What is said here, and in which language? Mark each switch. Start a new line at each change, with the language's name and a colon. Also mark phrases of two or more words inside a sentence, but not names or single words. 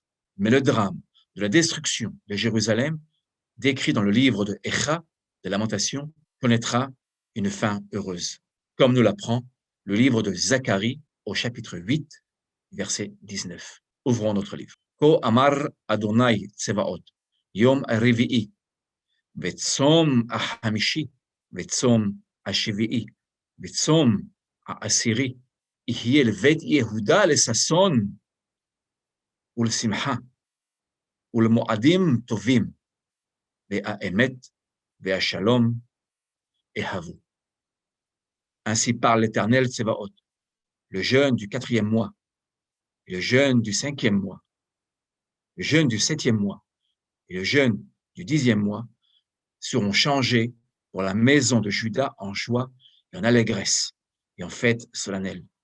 French: Mais le drame de la destruction de Jérusalem, décrit dans le livre de Echa, de Lamentation, connaîtra une fin heureuse, comme nous l'apprend le livre de Zacharie au chapitre 8, verset 19. Ouvrons notre livre.
Hebrew: כה אמר אדוני צבאות, יום רביעי, וצום החמישי, וצום השביעי, וצום העשירי, יהיה לבית יהודה לששון ולשמחה ולמועדים טובים, והאמת והשלom אהבו.
French: Ainsi parle l'Éternel Tsevaot, le jeûne du 4e mois, et le jeûne du 5e mois, le jeûne du 7e mois et le jeûne du 10e mois seront changés pour la maison de Juda en joie et en allégresse et en fête solennelle.